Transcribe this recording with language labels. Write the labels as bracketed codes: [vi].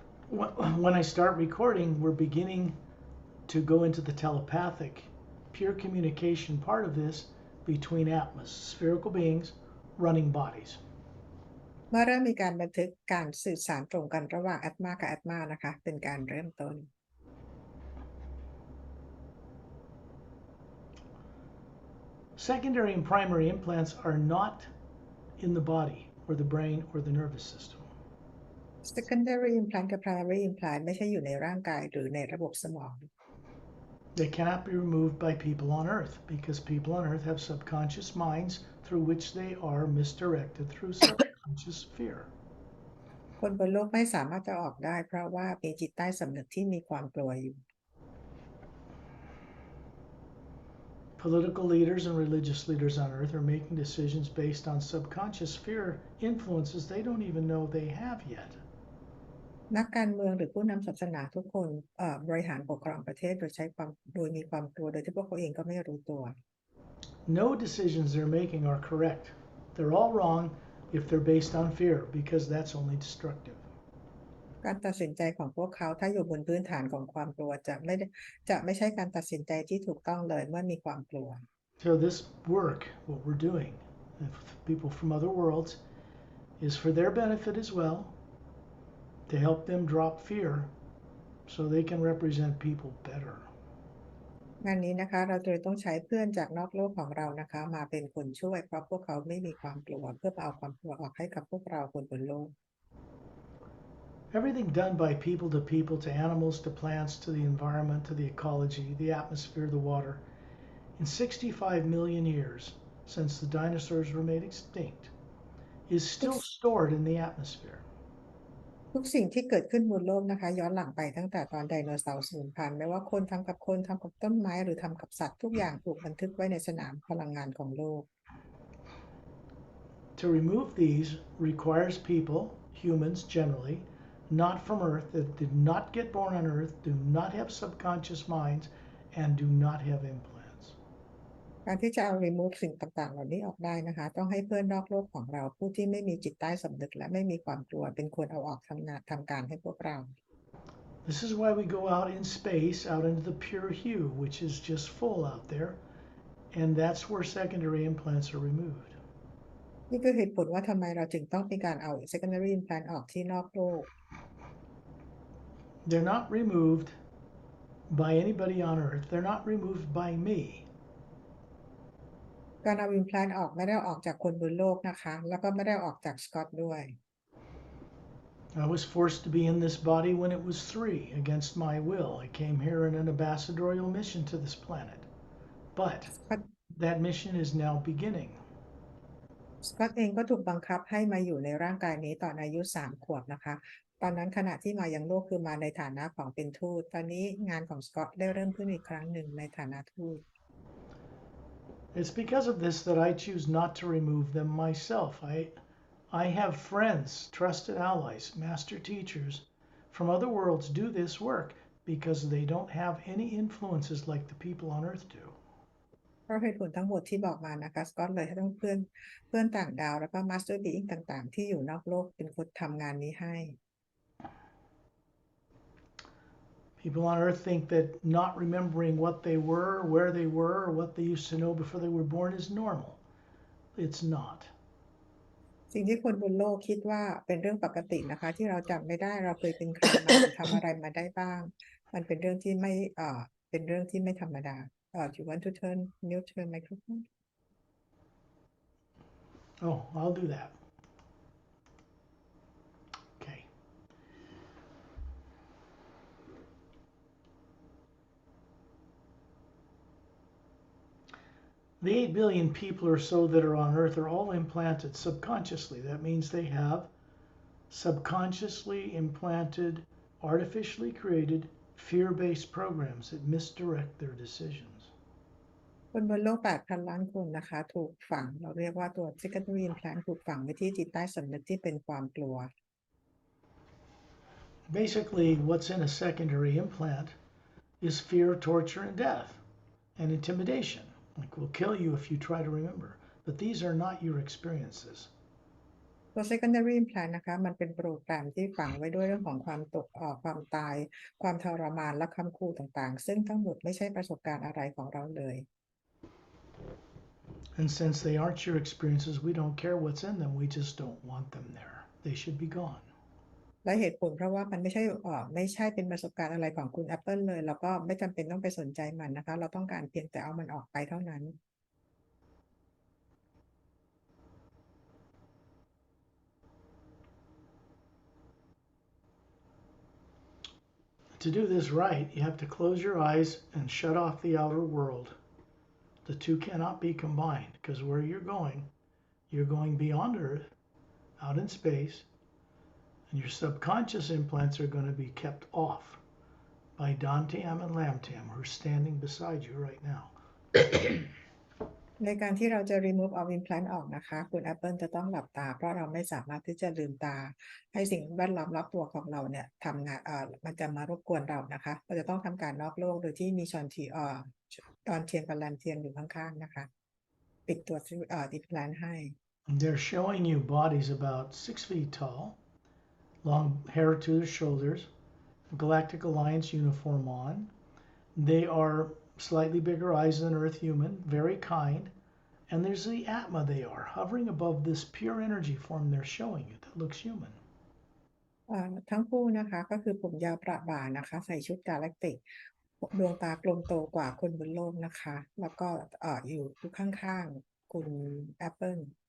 [en] when I start recording, we're beginning to go into the telepathic, pure communication part of this between spherical beings running bodies. [th] เมื่อเริ่มมีการบันทึกการสื่อสารตรงกันระหว่างแอตมากับแอตมานะคะเป็นการเริ่มต้น [en] Secondary and primary implants are not in the body or the brain or the nervous system. [th] secondary implant กับ primary implant ไม่ใช่อยู่ในร่างกายหรือในระบบสมอง [en] They cannot be removed by people on Earth because people on Earth have subconscious minds through which they are misdirected through subconscious fear. [th] คนบนโลกไม่สามารถจะออกได้เพราะว่ามีจิตใต้สำนึกที่มีความกลัวอยู่ [en] Political leaders and religious leaders on Earth are making decisions based on subconscious fear influences they don't even know they have yet. [th] นักการเมืองหรือผู้นำศาสนาทุกคนบริหารปกครองประเทศโดยมีความกลัวโดยที่พวกเขาเองก็ไม่รู้ตัว [en] No decisions they're making are correct. They're all wrong if they're based on fear because that's only destructive. [th] การตัดสินใจของพวกเขาถ้าอยู่บนพื้นฐานของความกลัวจะไม่ใช่การตัดสินใจที่ถูกต้องเลยเมื่อมีความกลัว [en] So this work, what we're doing with people from other worlds, is for their benefit as well, to help them drop fear so they can represent people better. [th] งานนี้นะคะเราจะต้องใช้เพื่อนจากนอกโลกของเรานะคะมาเป็นคนช่วยเพราะพวกเขาไม่มีความกลัวเพื่อเอาความกลัวออกให้กับพวกเราคนบนโลก [en] Everything done by people to animals to plants to the environment to the ecology, the atmosphere, the water, in 65 million years since the dinosaurs were made extinct, is still stored in the atmosphere. [th] ทุกสิ่งที่เกิดขึ้นบนโลกนะคะย้อนหลังไปตั้งแต่ตอนไดโนเสาร์สูญพันธุ์ไม่ว่าคนทำกับคนทำกับต้นไม้หรือทำกับสัตว์ทุกอย่างถูกบันทึกไว้ในสนามพลังงานของโลก [en] To remove these requires people, humans generally, not from Earth, that did not get born on Earth, do not have subconscious minds, and do not have implants. [th] การที่จะเอา [en] remove [th] สิ่งต่างๆเหล่านี้ออกได้นะคะต้องให้เพื่อนนอกโลกของเราผู้ที่ไม่มีจิตใต้สำนึกและไม่มีความกลัวเป็นคนเอาออกทำการให้พวกเรา [en] This is why we go out in space, out into the pure hue, which is just full out there, and that's where secondary implants are removed. [th] นี่คือเหตุผลว่าทำไมเราจึงต้องมีการเอา secondary implant ออกที่นอกโลก [en] They're not removed by anybody on Earth. They're not removed by me. [th] การเอา implant ออกไม่ได้ออกจากคนบนโลกนะคะแล้วก็ไม่ได้ออกจากสกอตด้วย [en] I was forced to be in this body when it was 3 against my will. I came here in an ambassadorial mission to this planet. But that mission is now beginning. [th] สกอตเองก็ถูกบังคับให้มาอยู่ในร่างกายนี้ตอนอายุ3 ขวบนะคะตอนนั้นขณะที่มายังโลกคือมาในฐานะของเป็นทูตตอนนี้งานของสกอตได้เริ่มขึ้นอีกครั้งหนึ่งในฐานะทูต [en] It's because of this that I choose not to remove them myself. I have friends, trusted allies, master teachers from other worlds do this work because they don't have any influences like the people on Earth do. [th] เพราะเหตุผลทั้งหมดที่บอกมานะคะสกอตเลยต้องเพื่อนต่างดาวแล้วก็มาสเตอร์บีอิงต่างๆที่อยู่นอกโลกเป็นคนทำงานนี้ให้ [en] People on Earth think that not remembering what they were, where they were, or what they used to know before they were born is normal. It's not. [th] สิ่งที่คนบนโลกคิดว่าเป็นเรื่องปกตินะคะที่เราจำไม่ได้เราเคยเป็นใครมาหรือทำอะไรมาได้บ้างมันเป็นเรื่องที่ไม่ธรรมดา [en] Do you want to mute your microphone? Oh, I'll do that. Okay. The 8 billion people or so that are on Earth are all implanted subconsciously. That means they have subconsciously implanted, artificially created, fear-based programs that misdirect their decisions. [th] คนบนโลก 8,000 ล้านคนนะคะถูกฝังเราเรียกว่าตัว secondary implant ถูกฝังไว้ที่จิตใต้สำนึกที่เป็นความกลัว [en] Basically, what's in a secondary implant is fear, torture, and death, and intimidation. Like, we'll kill you if you try to remember. But these are not your experiences. [th] ตัว secondary implant นะคะมันเป็นโปรแกรมที่ฝังไว้ด้วยเรื่องของความตายความทรมานและคำคูต่างๆซึ่งทั้งหมดไม่ใช่ประสบการณ์อะไรของเราเลย [en] And since they aren't your experiences, we don't care what's in them. We just don't want them there. They should be gone. [th] และเหตุผลเพราะว่ามันไม่ใช่เป็นประสบการณ์อะไรของคุณแอปเปิลเลยแล้วก็ไม่จำเป็นต้องไปสนใจมันนะคะเราต้องการเพียงแต่เอามันออกไปเท่านั้น [en] To do this right, you have to close your eyes and shut off the outer world. The two cannot be combined because where you're going beyond Earth, out in space, and your subconscious implants are going to be kept off by Dantam and Lamtam, who are standing beside you right now. [th] ในการที่เราจะ [en] remove [th] เอา implant ออกนะคะคุณแอปเปิลจะต้องหลับตาเพราะเราไม่สามารถที่จะลืมตาให้สิ่งแวดล้อมรอบตัวของเราเนี่ยทำงานมันจะมารบกวนเรานะคะเราจะต้องทำการนอกโลกโดยที่มีตอนเทียนกับแลมเทียนอยู่ข้างๆนะคะปิดตัวimplant ให้ [en] They're showing you bodies about 6 feet tall, long hair to their shoulders, Galactic Alliance uniform on. They are slightly bigger eyes than Earth human, very kind. And there's the Atma they are, hovering above this pure energy form they're showing you that looks human. [th] ทั้งคู่นะคะก็คือผมยาวประบ่านะคะใส่ชุดกาแล็กติกดวงตากลมโตกว่าคนบนโลกนะคะแล้วก็อยู่ข้างๆคุณแอปเปิล